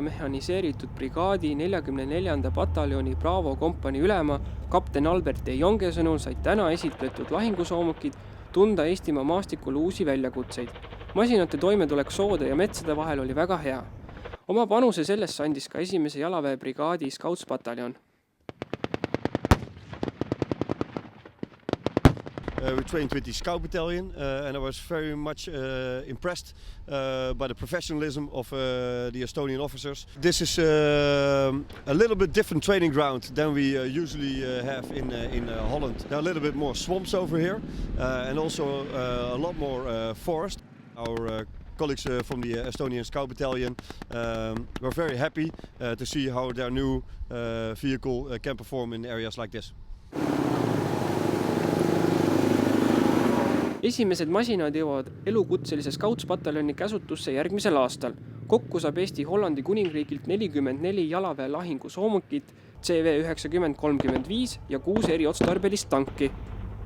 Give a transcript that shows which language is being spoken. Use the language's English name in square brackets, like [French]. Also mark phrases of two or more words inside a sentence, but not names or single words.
[Estonian] mehhaniseeritud brigaadi 44. pataljoni Bravo kompanii ülema kapten Albert de Jonge sõnul said täna esitletud lahingusoomukid tunda Eestimaa maastikul uusi väljakutseid. Masinate toimetulek soode ja metsade vahel oli väga hea. Oma panuse sellest andis ka 1. jalaväebrigaadi Scoutspataljon. [English] We trained with the Scout Battalion and I was very much impressed by the professionalism of the Estonian officers. This is a little bit different training ground than we usually have in Holland. There are a little bit more swamps over here and also a lot more forest. Our colleagues from the Estonian Scout Battalion were very happy to see how their new vehicle can perform in areas like this. [Estonian] Esimesed masinad jõuavad elukutselise Scouts-pataljoni käsutusse järgmisel aastal. Kokku saab Eesti Hollandi kuningriigilt 44 jalaväe lahingusoomukit CV9035 ja 6 eriotstarbelist tanki.